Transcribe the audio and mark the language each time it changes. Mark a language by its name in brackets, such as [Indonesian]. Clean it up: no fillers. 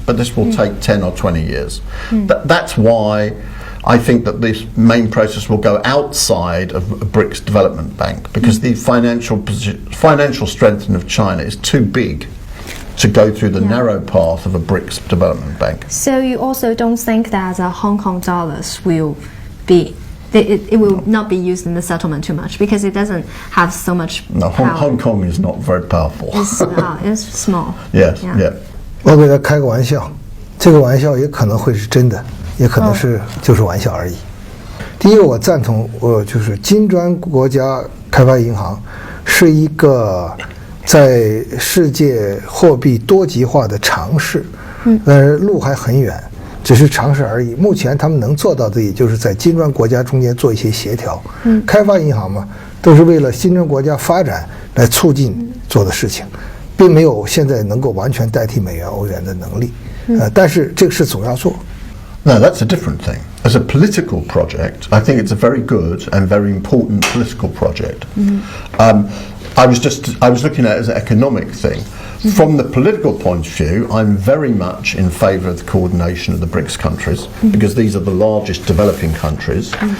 [English] But this will take 10 or 20 years. That's why I think that this main process will go outside of a BRICS development bank, because the financial strength of China is too big to go through the narrow path of a BRICS development bank. So you also don't think that Hong Kong dollars will be, it will not be used in the settlement too much because it doesn't have so much No, power. Hong Kong is not very powerful. It's small. Yes, Yeah. yeah. [Chinese] 我给他开个玩笑，这个玩笑也可能会是真的，也可能是就是玩笑而已。第一个，我赞同，就是金砖国家开发银行是一个在世界货币多极化的尝试，但是路还很远，只是尝试而已。目前他们能做到的，也就是在金砖国家中间做一些协调。开发银行嘛，都是为了金砖国家发展来促进做的事情，并没有现在能够完全代替美元、欧元的能力。但是这个事总要做。 [English] No, that's a different thing. As a political project, I think it's a very good and very important political project. I was looking at it as an economic thing. From the political point of view, I'm very much in favour of the coordination of the BRICS countries, because these are the largest developing countries.